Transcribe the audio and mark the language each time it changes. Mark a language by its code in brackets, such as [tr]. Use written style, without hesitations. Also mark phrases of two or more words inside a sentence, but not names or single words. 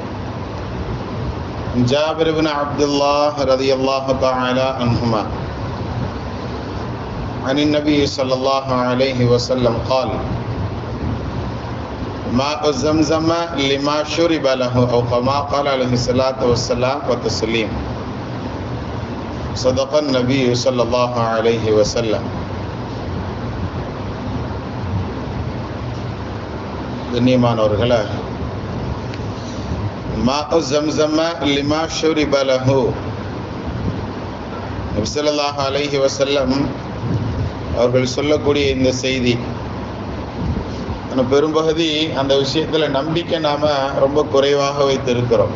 [ar] جابر بن عبد الله رضي الله تعالى عنهما عن النبي صلى الله عليه وسلم قال: ماء زمزم لما شرب له، أو كما قال عليه الصلاة والسلام والتسليم. صدق النبي صلى الله عليه وسلم. [ta] கண்ணியமானவர்களே, [ar] ماء زمزم لما شرب له, [ta] நபி [ar] صلى الله عليه وسلم [ta] அவர்கள் சொல்லக்கூடிய இந்த செய்தி பெரும்பகுதி அந்த விஷயத்துல நம்பிக்கை நாம ரொம்ப குறைவாக வைத்திருக்கிறோம்.